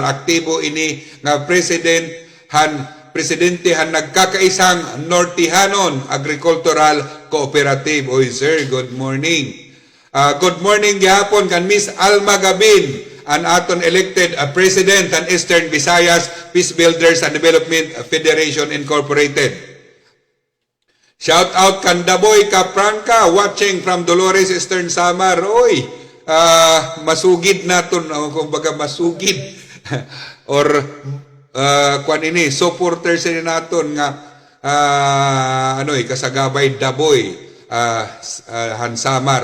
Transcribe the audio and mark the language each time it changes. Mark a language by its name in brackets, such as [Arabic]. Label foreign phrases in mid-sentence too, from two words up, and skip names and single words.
[Waray] Aktibo ini nga presidente han nagkakaisang Nortihanon Agricultural Cooperative. Oy sir, [English] good morning. Good morning [Waray] gihapon kan Miss Alma Gabin, an aton [English] elected president [Waray] an Eastern Visayas Peace Builders and Development Federation Incorporated. [English] Shout out kan Daboy Kapranka watching from Dolores, Eastern Samar. [Waray] Oy, masugid naton, kumbaga masugid or kwan ini supporters ni naton nga kasagabay Daboy han Samar.